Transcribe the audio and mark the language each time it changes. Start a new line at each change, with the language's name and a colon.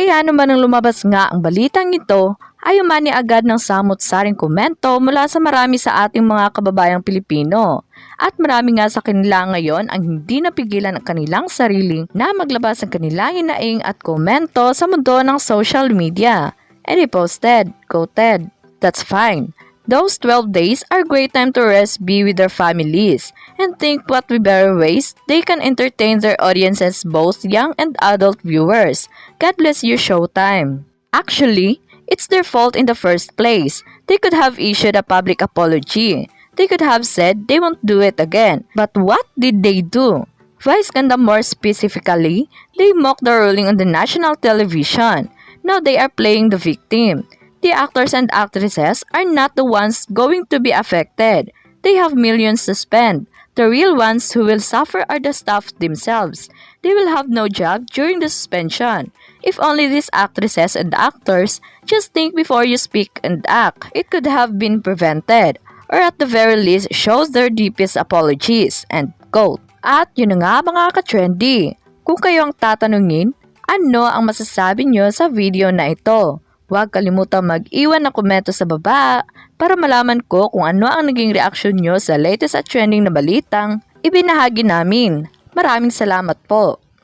Filipino: Kaya naman nang lumabas nga ang balitang ito, ay umani agad ng samot-saring komento mula sa marami sa ating mga kababayang Pilipino. At marami nga sa kanila ngayon ang hindi napigilan ang kanilang sarili na maglabas ng kanilang hinaing at komento sa mundo ng social media.
English: And he posted, quoted, "That's fine. Those 12 days are great time to rest, be with their families, and think what better ways they can entertain their audiences, both young and adult viewers. God bless you, Showtime." Actually, it's their fault in the first place. They could have issued a public apology. They could have said they won't do it again. But what did they do? Vice ganda more specifically, they mocked the ruling on the national television. Now they are playing the victim. The actors and actresses are not the ones going to be affected. They have millions to spend. The real ones who will suffer are the staff themselves. They will have no job during the suspension. If only these actresses and actors just think before you speak and act, it could have been prevented. or at the very least shows their deepest apologies, and quote.
Filipino: At yun na nga mga ka-trendy, kung kayo ang tatanungin, ano ang masasabi nyo sa video na ito? Huwag kalimutang mag-iwan ng komento sa baba para malaman ko kung ano ang naging reaksyon nyo sa latest at trending na balitang ibinahagi namin. Maraming salamat po.